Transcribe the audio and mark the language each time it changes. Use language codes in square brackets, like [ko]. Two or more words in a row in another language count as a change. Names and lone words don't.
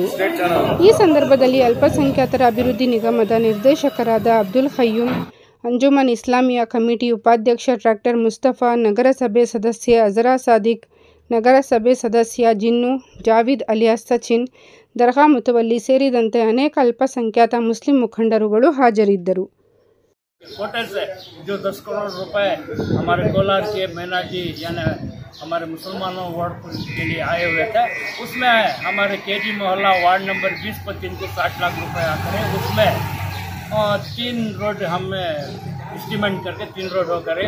[kn] ಈ ಸಂದರ್ಭದಲ್ಲಿ ಅಲ್ಪಸಂಖ್ಯಾತರ ಅಭಿವೃದ್ಧಿ ನಿಗಮದ ನಿರ್ದೇಶಕರಾದ ಅಬ್ದುಲ್ ಖಯ್ಯೂಂ, ಅಂಜುಮನ್ ಇಸ್ಲಾಮಿಯಾ ಕಮಿಟಿ ಉಪಾಧ್ಯಕ್ಷ ಡಾಕ್ಟರ್ ಮುಸ್ತಫಾ, ನಗರಸಭೆ ಸದಸ್ಯೆ ಅಜರಾ ಸಾದಿಕ್, ನಗರಸಭೆ ಸದಸ್ಯ ಜಿನ್ನು, ಜಾವೀದ್ ಅಲಿಯಾಸ್ ಸಚಿನ್, ದರ್ಗಾ ಮುತವಲ್ಲಿ ಸೇರಿದಂತೆ ಅನೇಕ ಅಲ್ಪಸಂಖ್ಯಾತ ಮುಸ್ಲಿಂ ಮುಖಂಡರುಗಳು ಹಾಜರಿದ್ದರು. [hi] होटल से जो 10 करोड़ रुपए हमारे कोलार के मैना जी यानी हमारे मुसलमानों वार्ड के लिए आए हुए थे, उसमें हमारे केजी मोहल्ला [en] ward number [hi] 20-25 को 60 लाख रुपए आते हैं। उसमें 3 रोड हमें एस्टिमेट करके 3 रोड हो करे।